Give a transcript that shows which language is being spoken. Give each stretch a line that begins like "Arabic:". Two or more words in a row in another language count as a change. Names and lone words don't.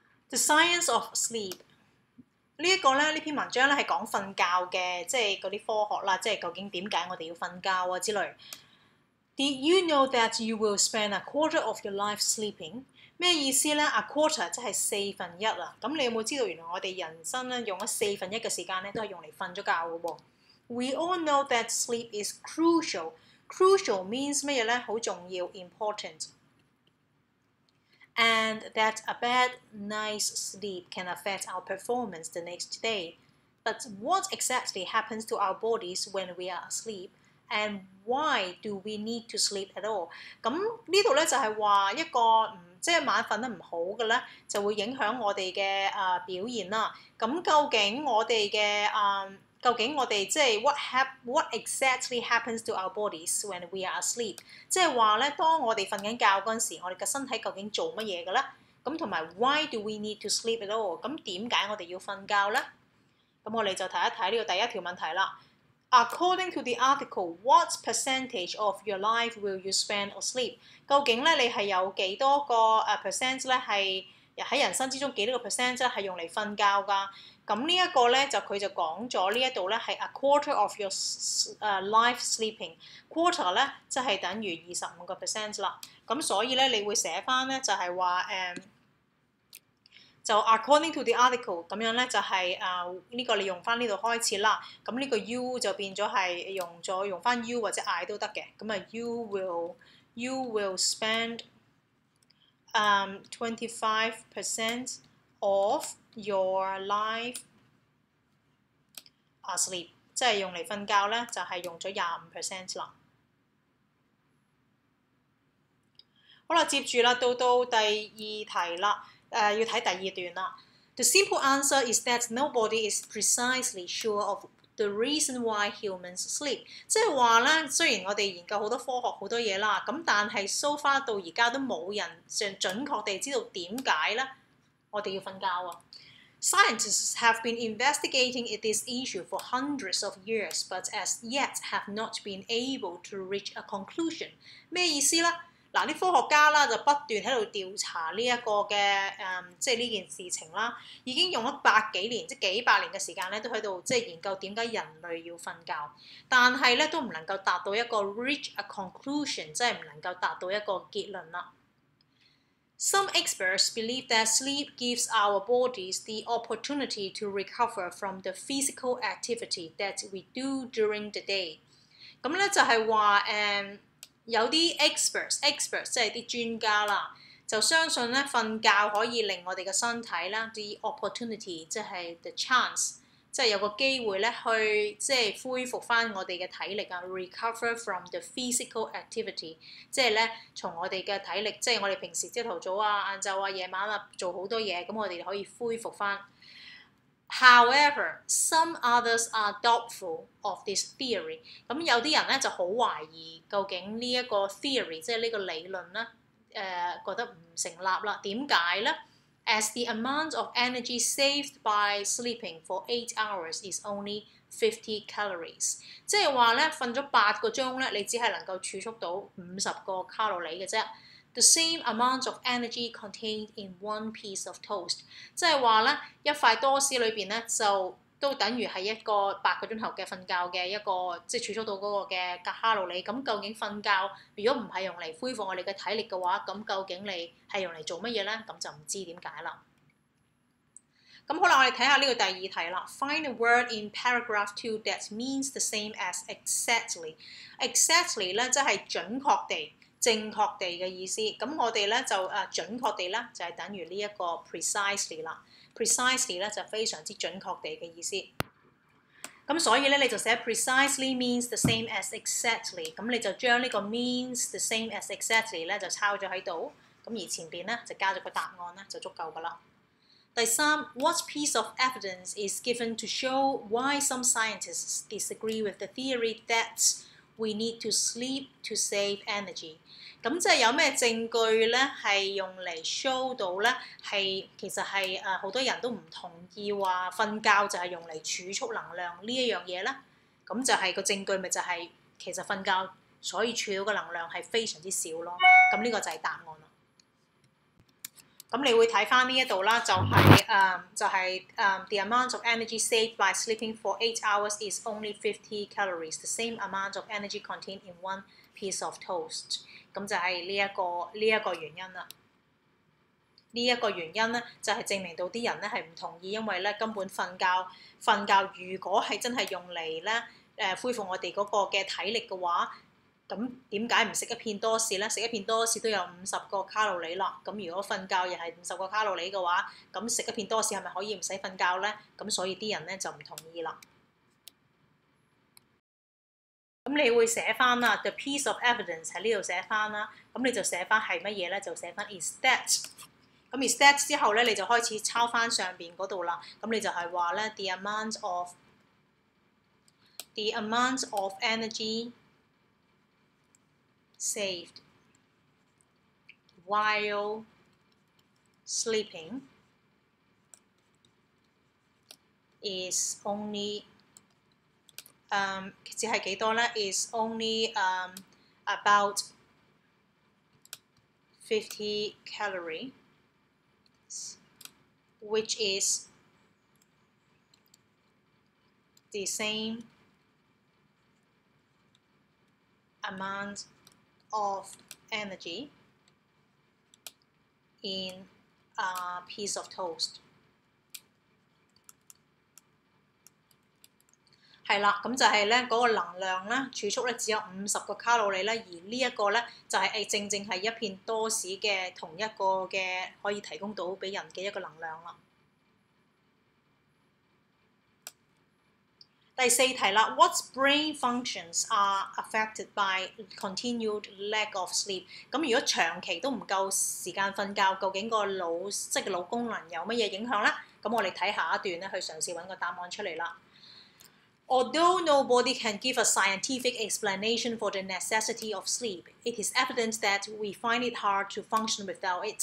Cantonese: The Science of Sleep 呢一個咧，呢篇文章咧係講瞓覺嘅，即係嗰啲科學啦，即係究竟點解我哋要瞓覺啊之類。
English: Did you know that you will spend a quarter of your life sleeping？
Cantonese: 咩意思咧 ？
English: A quarter
Cantonese: 即係1/4啊。咁你有冇知道原來我哋人生咧用咗1/4嘅時間咧都係用嚟瞓咗覺嘅喎。
English: We all know that sleep is crucial. Crucial means
Cantonese: 乜嘢咧？好重要
English: ，important。And that a bad night's sleep can affect our performance the next day. But what exactly happens to our bodies when we are asleep? And why do we need to sleep at all？
Cantonese: 咁呢度咧就係話一個即係晚瞓得唔好嘅咧，就會影響我哋嘅表現啦。咁究竟我哋即係
English: what exactly happens to our bodies when we are asleep？
Cantonese: 即係話咧，當我哋瞓緊覺嗰陣時，我哋嘅身體究竟做乜嘢嘅咧？咁同埋
English: why do we need to sleep at all？
Cantonese: 咁點解我哋要瞓覺咧？咁我哋就睇一睇呢個第一條問題啦。
English: According to the article, what percentage of your life will you spend asleep？
Cantonese: 究竟咧你係有幾多個percent 咧係喺人生之中幾多個 percent 咧係用嚟瞓覺㗎？咁呢一個咧佢就講咗呢一度咧係
English: a quarter of your life sleeping。
Cantonese: quarter 咧即係等於25%啦。咁所以咧你會寫翻咧就係話就
English: according to the article
Cantonese: 咁樣咧就係呢個你用翻呢度開始啦。咁呢個 you 就變咗係用翻 you 或者 I 都得嘅。咁啊 you will spend 25% of your life asleep，即係用嚟瞓覺咧就係用咗25% 啦。好啦，接住啦，到第二題啦。要睇第二段啦。
English: The simple answer is that nobody is precisely sure of the reason why humans sleep。
Cantonese: 即係話咧，雖然我哋研究好多科學好多嘢啦，咁但係
English: so far
Cantonese: 到而家都冇人準確地知道點解咧我哋要瞓覺啊。
English: Scientists have been investigating this issue for hundreds of years, but as yet have not been able to reach a conclusion。
Cantonese: 咩意思咧？嗱，啲科學家啦就不斷喺度調查呢一個嘅即係呢件事情啦，已經用咗100幾年，即係幾百年嘅時間咧，都喺度即係研究點解人類要瞓覺，但係咧都唔能夠達到一個
English: reach a conclusion，
Cantonese: 即係唔能夠達到一個結論啦。
English: Some experts believe that sleep gives our bodies the opportunity to recover from the physical activity that we do during the day。
Cantonese: 咁咧就係話有啲 experts 即係啲專家啦，就相信咧瞓覺可以令我哋嘅身體啦
English: the opportunity
Cantonese: 即係
English: the chance，
Cantonese: 即係有個機會咧去即係恢復翻我哋嘅體力啊
English: recover from the physical activity，
Cantonese: 即係咧從我哋嘅體力，即係我哋平時朝頭早啊、晏晝啊、夜晚啊做好多嘢，咁我哋可以恢復翻。
English: However, some others are doubtful of this theory。
Cantonese: 咁有啲人咧就好懷疑究竟呢一個 theory， 即係呢個理論咧，覺得唔成立啦。點解咧
English: ？As the amount of energy saved by sleeping for 8 hours is only 50 calories，
Cantonese: 即係話咧瞓咗8個鐘咧，你只係能夠儲蓄到50個卡路里嘅啫。
English: The same amount of energy contained in one piece of toast，
Cantonese: 即係話咧一塊多士裏邊咧就都等於係一個8個鐘頭嘅瞓覺嘅一個即係儲蓄到嗰個嘅卡路里。咁究竟瞓覺如果唔係用嚟恢復我哋嘅體力嘅話，咁究竟你係用嚟做乜嘢咧？咁就唔知點解啦。咁好啦，我哋睇下呢個第二題啦。
English: Find a word in paragraph 2 that means the same as exactly。
Cantonese: exactly 咧即係準確地。正確地嘅意思，咁我哋咧就準確地咧就係等於呢一個 precisely 啦。precisely 咧就非常之準確地嘅意思。咁所以咧你就寫
English: precisely means the same as exactly，
Cantonese: 咁你就將呢個
English: means the same as exactly
Cantonese: 咧就抄咗喺度，咁而前邊咧就加咗個答案咧就足夠㗎啦。
English: 第三 ，what piece of evidence is given to show why some scientists disagree with the theory that we need to sleep to save energy？
Cantonese: 咁即係有咩證據咧係用嚟 show 到咧係其實係好多人都唔同意話瞓覺就係用嚟儲蓄能量呢一樣嘢咧？咁就係個證據咪就係其實瞓覺所以儲到嘅能量係非常之少咯。咁呢個就係答案啦。咁你會睇翻呢一度啦，就係
English: the amount of energy saved by sleeping for 8 hours is only 50 calories, the same amount of energy contained in one piece of toast。
Cantonese: 咁就係呢一個原因啦。呢一個原因咧，就係證明到啲人咧係唔同意，因為咧根本瞓覺如果係真係用嚟咧恢復我哋嗰個嘅體力嘅話，咁點解唔食一片多士咧？食一片多士都有50個卡路里啦。咁如果瞓覺又係50個卡路里嘅話，咁食一片多士係咪可以唔使瞓覺咧？咁所以啲人咧就唔同意啦。咁你會寫翻啦 ，
English: the piece of evidence
Cantonese: 喺呢度寫翻啦。咁你就寫翻係乜嘢咧？就寫翻
English: is that。
Cantonese: 咁
English: is that
Cantonese: 之後咧，你就開始抄翻上邊嗰度啦。咁你就係話咧
English: the amount of energy saved while sleeping is only
Cantonese: 只係幾多咧
English: ？is only about 50 calories, which is the same amount of energy in a piece of toast。
Cantonese: 係啦，咁就係咧嗰個能量咧儲蓄咧只有50個卡路里咧，而呢一個咧就係正係一片多士嘅同一個嘅可以提供到俾人嘅一個能量啦。
English: 第4題啦 ，What brain functions are affected by continued lack of sleep？
Cantonese: 咁如果長期都唔夠時間瞓覺，究竟個腦即係個腦功能有乜嘢影響咧？咁我哋睇下一段咧，去嘗試揾個答案出嚟啦。
English: Although nobody can give a scientific explanation for the necessity of sleep, it is evident that we find it hard to function without it。